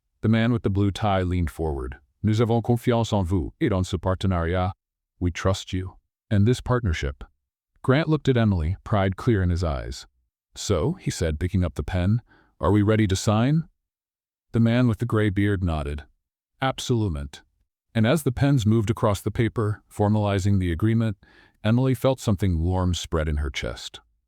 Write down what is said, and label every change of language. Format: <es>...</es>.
<en>The man with the blue tie leaned forward.</en> <fr>"Nous avons confiance en vous et dans ce partenariat."</fr> <en>"We trust you. And this partnership." Grant looked at Emily, pride clear in his eyes. "So," he said, picking up the pen, "are we ready to sign?" The man with the gray beard nodded. "Absolument." And as the pens moved across the paper, formalizing the agreement, Emily felt something warm spread in her chest.</en>